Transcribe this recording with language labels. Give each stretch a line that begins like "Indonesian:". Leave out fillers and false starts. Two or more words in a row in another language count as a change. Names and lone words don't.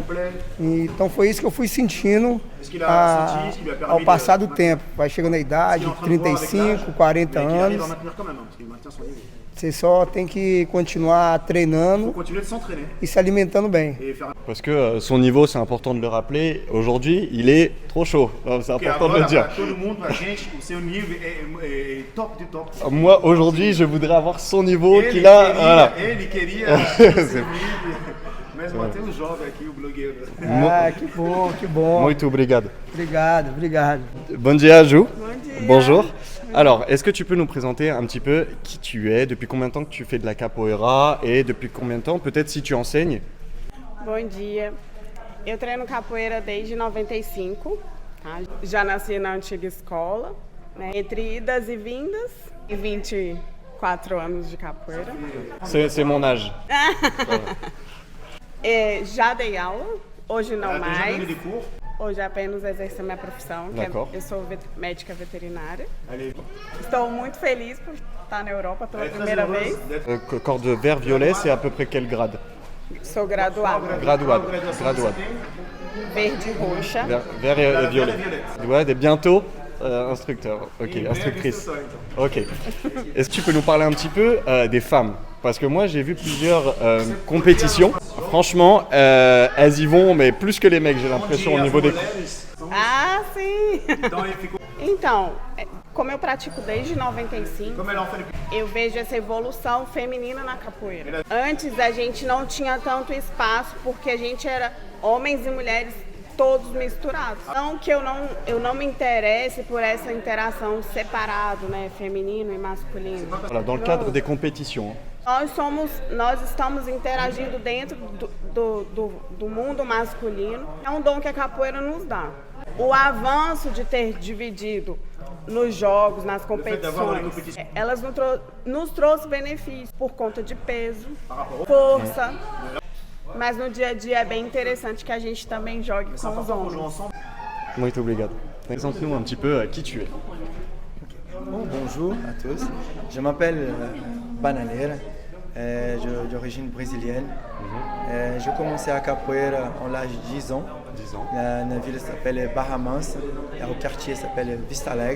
Portuguese: Então foi isso que eu fui sentindo ao passar do tempo. Vai chegando a idade, 35, 40 anos, você só tem que continuar treinando e se alimentando bem.
French: Parce que son niveau, c'est important de le rappeler, aujourd'hui, il est trop chaud. C'est important de le dire.
Portuguese: Todo mundo, a gente, o seu nível é top de top.
French: Moi, aujourd'hui, je voudrais avoir son niveau qu'il a. Voilà.
Portuguese: Ele queria esse nível. Mas Matheus joga aqui, o blogueiro. Ah, que bom, que bom. Muito obrigado. Obrigado, obrigado. Bon dia, Ju. Bom dia.
French: Bonjour. Alors, est-ce que tu peux nous présenter un petit peu qui tu es, depuis combien de temps que tu fais de la capoeira et depuis combien de temps, peut-être si tu enseignes?
Portuguese: Bom dia. Eu treino capoeira desde 95, tá? Já nasci na antiga escola, né? Entre idas e vindas, e 24 anos de capoeira.
French: C'est mon âge.
Portuguese: Já dei aula, hoje não mais. de cor. Hoje apenas exerço a minha profissão, que
French: D'accord.
Portuguese: eu sou médica veterinária. Estou muito feliz por estar na Europa pela primeira vez.
French: Corde vert-violet, c'est à peu près quel grade?
Portuguese: Sou graduada,
French: Graduade.
Portuguese: verde e roxa.
French: Vert et violet. Ouais, et bientôt instructeur. Ok, instructrice. Ok. Est-ce que tu peux nous parler un petit peu des femmes? Parce que moi j'ai vu plusieurs compétitions. Franchement, elles y vont, mais plus que les mecs, j'ai l'impression au niveau des.
Portuguese: Ah, sim! Então, como eu pratico desde 95, eu vejo essa evolução feminina na capoeira. Antes a gente não tinha tanto espaço porque a gente era homens e mulheres todos misturados. Não que eu não me interesse por essa interação separado, né, feminino e masculino.
French: Voilà, dans le cadre des compétitions.
Portuguese: Nós estamos interagindo dentro do mundo masculino. É um dom que a capoeira nos dá. O avanço de ter dividido nos jogos, nas competições, elas nos trouxe benefícios por conta de peso, força. Mas no dia a dia é bem interessante que a gente também jogue com os homens. Muito obrigado.
French: Présente-nous un petit peu qui tu es. Bon, bonjour à tous. Je m'appelle Bananeira, d'origine brésilienne. J'ai commencé à capoeira à l'âge de 10 ans. 10 ans. La ville s'appelle Barra Mansa, au quartier s'appelle Vista Alegre.